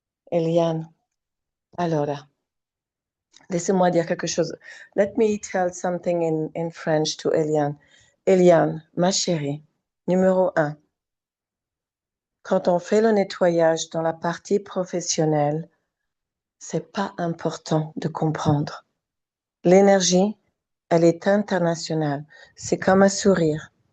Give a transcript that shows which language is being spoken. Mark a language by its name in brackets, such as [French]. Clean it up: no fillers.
[French] Eliane, allora, laissez-moi dire quelque chose. [English] Let me tell something in French to Eliane. [French] Eliane, ma chérie, numéro 1. Quand on fait le nettoyage dans la partie professionnelle, c'est pas important de comprendre. L'énergie, elle est internationale. C'est comme un sourire.